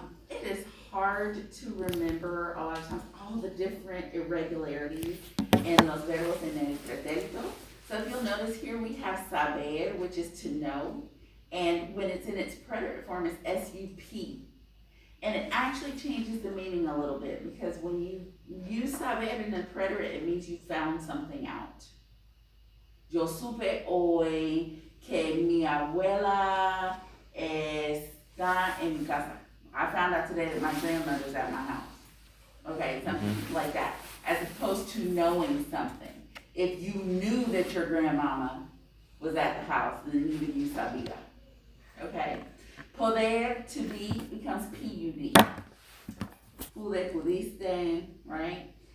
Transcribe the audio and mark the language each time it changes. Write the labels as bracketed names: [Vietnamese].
[English] It is hard to remember a lot of times all the different irregularities in [Spanish] los verbos en el pretérito. [English] So if you'll notice here we have saber, which is to know, and when it's in its preterite form it's SUP. And it actually changes the meaning a little bit because when you use saber in the preterite, it means you found something out. [Spanish] Yo supe hoy que mi abuela está en mi casa. [English] I found out today that my grandmother's at my house. Okay, something like that. As opposed to knowing something. If you knew that your grandmama was at the house, then you would use sabía. Okay? Poder, to be, becomes PUD. Pude, pudiste, right?